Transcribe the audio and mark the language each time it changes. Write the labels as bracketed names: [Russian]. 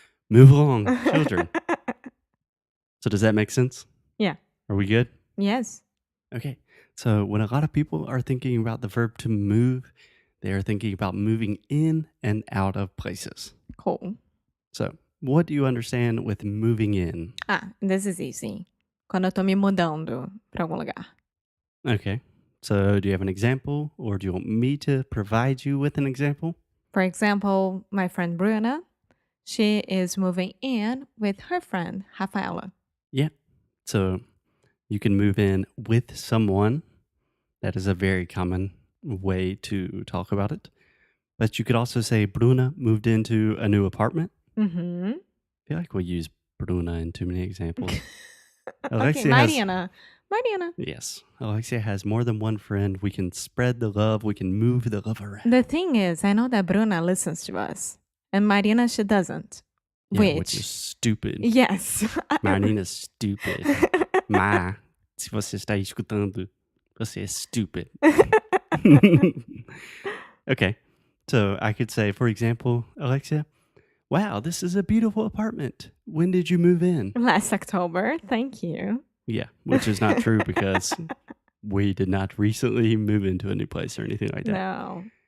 [English] Move along, children. So, does that make sense? Yeah. Are we good? Yes. Okay. So, when a lot of people are thinking about the verb to move, they are thinking about moving in and out of places. Cool. So, what do you understand with moving in? Ah, this is easy. [Portuguese] Quando eu tô me mudando pra algum lugar. [English] Okay. So, do you have an example, or do you want me to provide you with an example? For example, my friend Bruna, she is moving in with her friend Rafaela. Yeah. So, you can move in with someone. That is a very common way to talk about it. But you could also say Bruna moved into a new apartment. Mm-hmm. I feel like we use Bruna in too many examples. Okay, Alexia has, Mariana. Mariana. yes, Alexia has more than one friend. We can spread the love. We can move the love around. The thing is, I know that Bruna listens to us, and Marina, she doesn't. Yeah, which is Which, stupid. yes. Marina's stupid. [Portuguese] Ma, se você está escutando, você é stupid. [English] Okay. So I could say, for example, Alexia, wow, this is a beautiful apartment. When did you move in? Last October. Thank you. Yeah, which is not true because we did not recently move into a new place or anything like that. No.